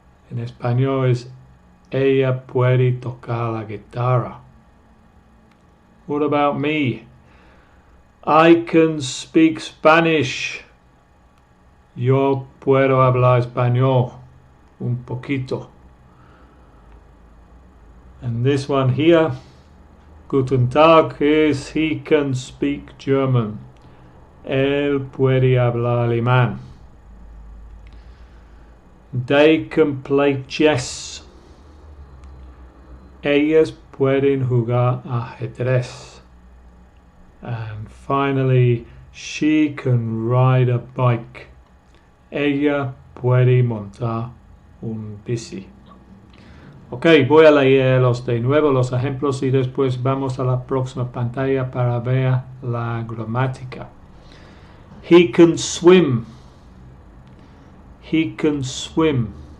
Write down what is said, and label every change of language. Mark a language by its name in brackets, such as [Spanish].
[Spanish] En español es ella puede tocar la guitarra. [English] What about me? I can speak Spanish. [Spanish] Yo puedo hablar español un poquito. [English] And this one here, [German] Guten Tag, [English] is he can speak German. [Spanish] Él puede hablar alemán. [English] They can play chess. [Spanish] Ellas pueden jugar ajedrez. [English] And finally, she can ride a bike. [Spanish] Ella puede montar un bici. Ok, voy a leerlos de nuevo los ejemplos y después vamos a la próxima pantalla para ver la gramática. [English] He can swim. He can swim.